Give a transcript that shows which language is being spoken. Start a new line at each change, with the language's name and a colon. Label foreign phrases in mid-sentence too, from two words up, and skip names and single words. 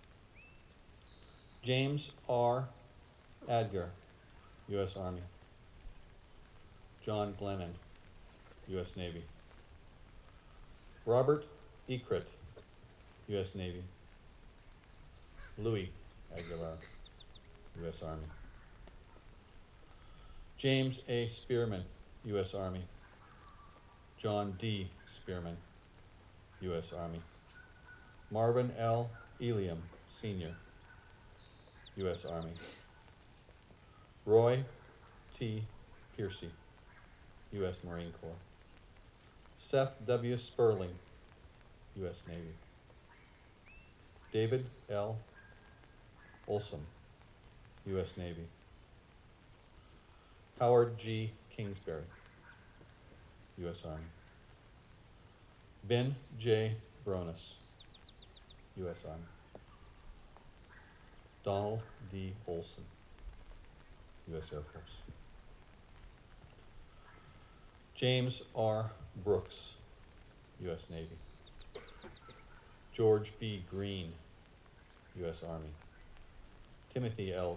English: James R. Adger, U.S. Army. John Glennon, U.S. Navy. Robert Ekrit, U.S. Navy. Louis Aguilar, U.S. Army. James A. Spearman, U.S. Army. John D. Spearman, U.S. Army. Marvin L. Eliam, Sr., U.S. Army. Roy T. Piercy, U.S. Marine Corps. Seth W. Sperling, U.S. Navy. David L. Olson, U.S. Navy. Howard G. Kingsbury, U.S. Army. Ben J. Bronis, U.S. Army. Donald D. Olson, U.S. Air Force. James R. Brooks, U.S. Navy. George B. Green, U.S. Army. Timothy L.